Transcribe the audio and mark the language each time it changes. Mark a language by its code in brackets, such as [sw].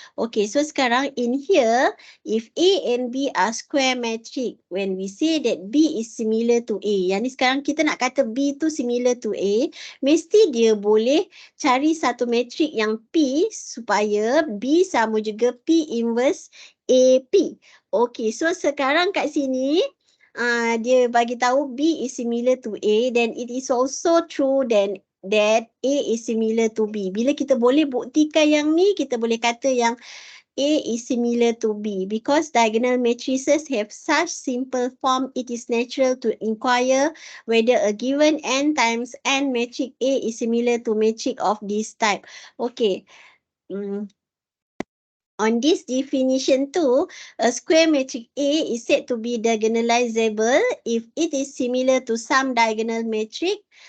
[en] Okey, so sekarang in here, if A and B are square matrix, when we say that B is similar to A, [ms] yang ni sekarang kita nak kata B tu similar to A, mesti dia boleh cari satu matrix yang P supaya B sama juga P inverse AP. Okey, so sekarang kat sini, dia bagi tahu [en] B is similar to A, then it is also true that A is similar to B. [ms] Bila kita boleh buktikan yang ni, kita boleh kata yang [en] A is similar to B. Because diagonal matrices have such simple form, it is natural to inquire whether a given N times N matrix A is similar to matrix of this type. Okay. On this definition too, a square matrix A is said to be diagonalizable if it is similar to some diagonal matrix.